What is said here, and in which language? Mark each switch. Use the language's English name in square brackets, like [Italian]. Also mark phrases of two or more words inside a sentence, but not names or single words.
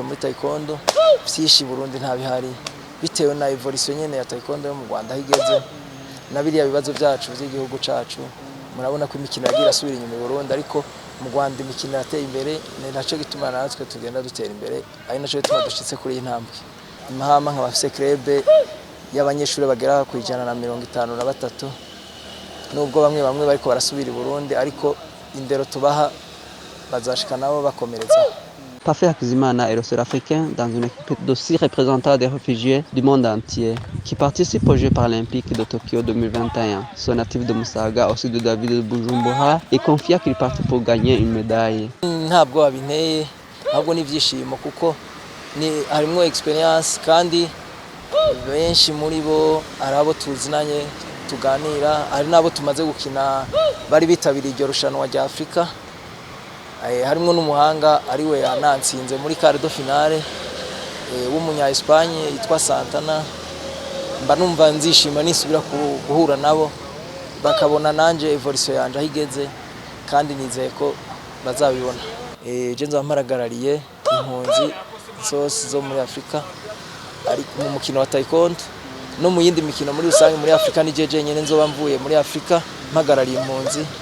[Rundi] muri taekwondo byinshi Burundi nta bihari bitewe na evolution nyene ya taekwondo mu Rwanda higeze na biriya bibazo byacu by'igihugu cacu murabona ko imikino yagira asubira inyuma mu Burundi ariko mu Rwanda imikino yateye imbere ni naco gituma natwe tugenda dutera imbere ari naco gituma dushitse kuri iyi ntambwe Mahama nk'abafise club y'abanyeshuri bagera ku 153 nubwo bamwe bariko barasubira i Burundi ariko indero tubaha bazashika nabo bakomereza. [French] Parfait Hakizimana est le seul Africain dans une équipe de 6 représentants des réfugiés du monde entier qui participent aux Jeux paralympiques de Tokyo 2021. Ce natif de Musaga, aussi de David de Bujumbura, est confiant qu'il parte pour gagner une médaille. [Rundi] Ntabwo abinteye ahubwo ni vyishimo kuko ni harimo experience kandi benshi muri bo arabo tuzinanye tuganira ari nabo tumaze gukina bari bitabiriye iryo rushanwa rya Afrika. Harimo n'umuhanga ari we yanansinze muri [French] quart de finale [Rundi] w'umunya Espagne yitwa Santana mba numva nzishima nisubira guhura nabo bakabona nanje evolution yanje ahigeze kandi nizeye ko bazabibona je nzamaragarariye impunzi zose zo muri Afrika ari mu mukino wa taekwondo no mu yindi mikino muri rusange muri Afrika ni jeje nyene nzoba mvuye muri Afrika mpagarariye impunzi